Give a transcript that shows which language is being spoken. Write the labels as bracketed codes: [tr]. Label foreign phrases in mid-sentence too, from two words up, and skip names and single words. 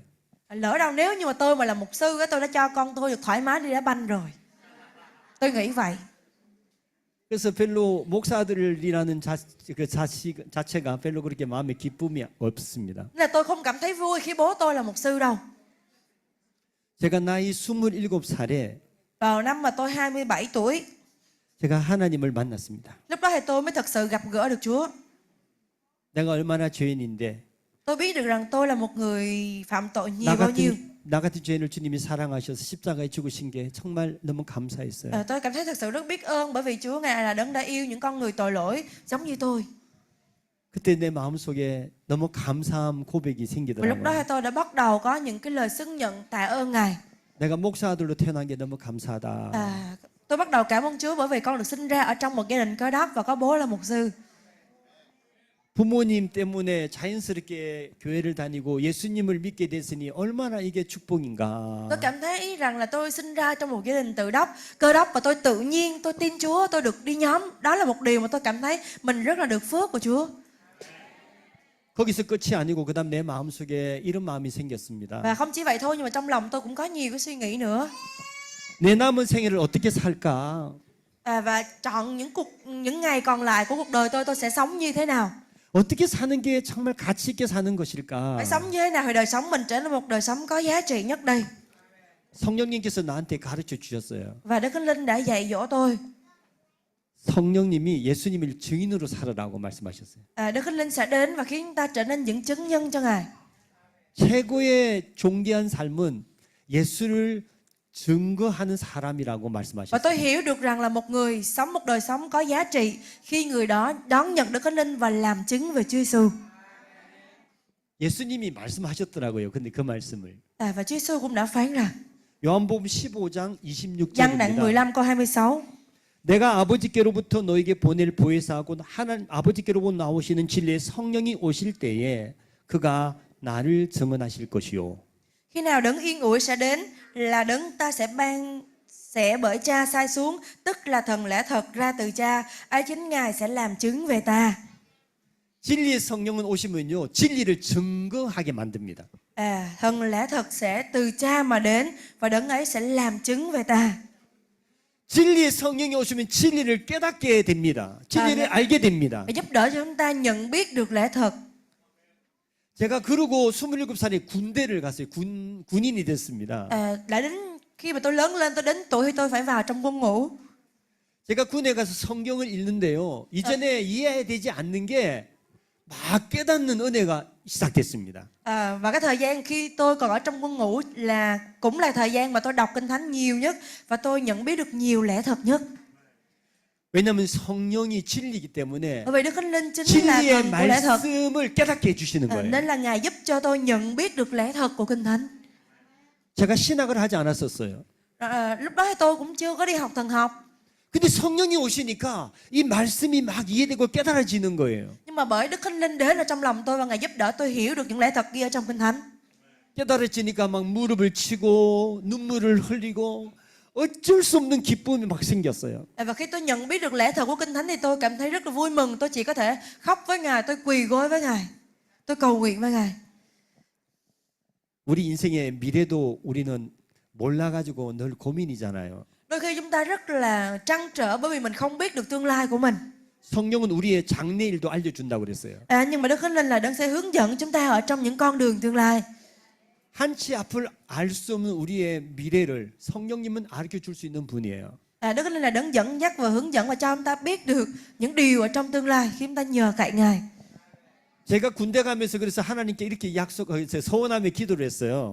[vi] Lỡ đâu nếu như mà tôi mà là mục sư, tôi đã cho con tôi được thoải mái đi đá banh rồi. Tôi nghĩ vậy. [ko] 그래서 별로 목사 아들이라는 자체가 별로 그렇게 마음에 기쁨이 없습니다. [vi] Nên là tôi không cảm thấy vui khi bố tôi là mục sư đâu. [ko] 제가 나이 27살에 [vi] Vào năm mà tôi 27 tuổi, [ko] 제가 하나님을 만났습니다. [vi] lúc đó thì tôi mới thật sự gặp gỡ được Chúa. [ko] 내가 얼마나 죄인인데 [vi] Tôi biết được rằng tôi là một người phạm tội nhiều bao nhiêu. [ko] 나 같은 죄인을 주님이 사랑하셔서 십자가에 죽으신 게 정말 너무 감사했어요. [vi] Tôi cảm thấy thật sự rất biết ơn, bởi vì Chúa Ngài là đấng đã yêu những con người tội lỗi giống như tôi. [ko] 그때 내 마음속에 너무 감사함 고백이 [vi] Và lúc đó [ko] 생기더라고요. [vi] thì tôi đã bắt đầu có những cái lời xưng nhận tạ ơn Ngài. [ko] 내가 목사 아들로 태어난 게 너무 감사하다. [vi] Tôi bắt đầu cảm ơn Chúa bởi vì con được sinh ra ở trong một gia đình Cơ Đốc và có bố là mục sư. [ko] 부모님 때문에 자연스럽게 교회를 다니고 예수님을 믿게 됐으니 얼마나 이게 축복인가. [vi] Tôi cảm thấy rằng là tôi sinh ra trong một gia đình Cơ Đốc và tôi tự nhiên tôi tin Chúa, tôi được đi nhóm. Đó là một điều mà tôi cảm thấy mình rất là được phước của Chúa. [ko] 거기서 끝이 아니고 그다음 내 마음속에 이런 마음이 생겼습니다. [vi] Và không chỉ vậy thôi, nhưng mà trong lòng tôi cũng có nhiều cái suy nghĩ nữa. [ko] 내 남은 생애를 어떻게 살까? [vi] Và chọn những ngày còn lại của cuộc đời tôi sẽ sống như thế nào? [ko] 어떻게 사는 게 정말 가치 있게 사는 것일까? [vi] Phải sống như thế nào thì đời sống mình trở nên một đời sống có giá trị nhất đây? [ko] 성령님께서 나한테 가르쳐 주셨어요. [vi] Và Đức Thánh Linh đã dạy dỗ tôi. [ko] 성령님이 예수님을 증인으로 살아라고 말씀하셨어요. [vi] Đức Thánh Linh sẽ đến và khiến ta trở nên những chứng nhân cho Ngài. [ko] 최고의 존귀한 삶은 예수를 증거하는 사람이라고 [vi] Và [ko] 말씀하셨어요. [vi] tôi hiểu được rằng là một người sống một đời sống có giá trị khi người đó đón nhận Đức Thánh Linh và làm chứng về Chúa Giêsu. [ko] 예수님이 말씀하셨더라고요. 근데 그 말씀을 [vi] Và Chúa Giêsu cũng đã phán rằng, [ko] 요한복음 15장 [vi] Giăng đoạn [ko] 26절입니다. [vi] 15 câu 26. [ko] 내가 아버지께로부터 너에게 보낼 보혜사하고 하나님 아버지께로부터 나오시는 진리의 성령이 오실 때에 그가 나를 증언하실 것이요. [vi] Khi nào đấng yên ủi sẽ đến, là đấng ta sẽ bởi Cha sai xuống, tức là thần lẽ thật ra từ Cha, ấy chính Ngài sẽ làm chứng về ta. [ko] 진리의 성령은 오시면요, 진리를 증거하게 만듭니다. [vi] Thần lẽ thật sẽ từ Cha mà đến và đấng ấy sẽ làm chứng về ta. [ko] 진리의 성령이 오시면 진리를 깨닫게 됩니다. 진리를 네. 알게 됩니다. [vi] Và giúp đỡ cho chúng ta nhận biết được lẽ thật. [ko] 제가 그러고 27살에 군대를 갔어요. 군인이 됐습니다. [vi] Đã đến khi mà tôi lớn lên, tôi đến tuổi thì tôi phải vào trong quân ngũ. [ko] 제가 군에 가서 성경을 읽는데요, 이전에 이해되지 않는 게 막 깨닫는 은혜가 시작됐습니다. [vi] Và cái thời gian khi tôi còn ở trong quân ngũ cũng là thời gian mà tôi đọc Kinh Thánh nhiều nhất và tôi nhận biết được nhiều lẽ thật nhất. [ko] 왜냐하면 성령이 진리이기 때문에 [vi] Bởi vì Đức Thánh Linh chính là [ko] 진리의 [vi] thần của lẽ thật. [ko] 말씀을 깨닫게 해주시는 거예요. [vi] Nên là Ngài giúp cho tôi nhận biết được lẽ thật của Kinh Thánh. [ko] 제가 신학을 하지 않았었어요. [vi] Lúc đó thì tôi cũng chưa có đi học thần học. [ko] 근데 성령이 오시니까 이 말씀이 막 이해되고 깨달아지는 거예요. [vi] Nhưng mà bởi Đức Thánh Linh đến ở trong lòng tôi và Ngài giúp đỡ tôi hiểu được những lẽ thật kia ở trong Kinh Thánh. [ko] 깨달아지니까 막 무릎을 치고 눈물을 흘리고 어쩔 수 없는 기쁨이 막 생겼어요. [vi] Và khi tôi nhận biết được lẽ thật của Kinh Thánh thì tôi cảm thấy rất là vui mừng. Tôi chỉ có thể khóc với Ngài, tôi quỳ gối với Ngài, tôi cầu nguyện với Ngài. [ko] 우리 인생의 미래도 우리는 몰라가지고 늘 고민이잖아요. [vi] Đôi khi chúng ta rất là trăn trở bởi vì mình không biết được tương lai của mình. [ko] 성령은 우리의 장래일도 알려준다고 그랬어요. [vi] Nhưng mà Đức Thánh Linh là đấng sẽ hướng dẫn chúng ta ở trong những con đường tương lai. [ko] 한치 앞을 알 수 없는 우리의 미래를 성령님은 알려 줄 수 있는 분이에요. [vi] Đức Thánh Linh là đấng dẫn dắt và hướng dẫn và cho chúng ta biết được những điều ở trong tương lai khi chúng ta nhờ cậy Ngài. [ko] 제가 군대 가면서 그래서 하나님께 이렇게 소원하며 기도를 했어요.